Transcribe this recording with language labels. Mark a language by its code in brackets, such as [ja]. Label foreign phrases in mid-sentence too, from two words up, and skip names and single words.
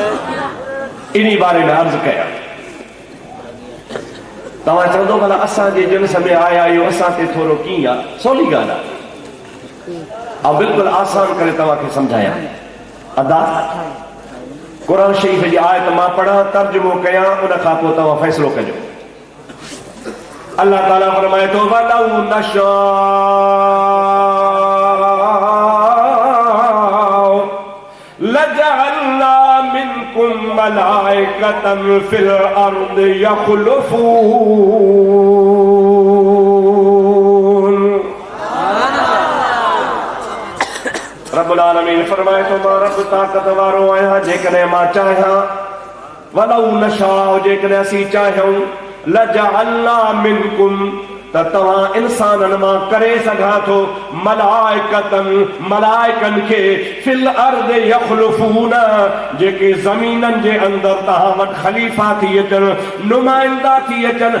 [sd] इन्ही बारे में अर्ज़ कया। तव्हां चवंदो भला असांजे जिन्स में आया आहियो, असां ते थोरो कीअं आहे? सवली ॻाल्हि आहे, ऐं बिल्कुलु आसान करे तव्हांखे सम्झायां। अदा क़ुरान शरीफ़ जी आयत मां पढ़ां, तर्जुमो कयां, उन खां पोइ तव्हां फ़ैसिलो कजो। अल्लाह ताला फरमाए थो [ar] ولو نشاء لجعلنا منكم ملائكة في الأرض يخلفون. رب العالمين [sd] फरमाए थो मां रब ताक़त वारो आहियां, जेकॾहिं मां चाहियां, [ar] ولو نشاء, [sd] जेकॾहिं असीं चाहियूं, [ar] لجعلنا منكم, [sd] त तव्हां इंसाननि मां करे सघां थो, मलाइकतन, मलाइकनि खे, [ar] في الأرض يخلفون, [sd] जेके ज़मीननि जे अंदरि तव्हां वटि ख़लीफ़ा थी अचनि, नुमाइंदा थी अचनि।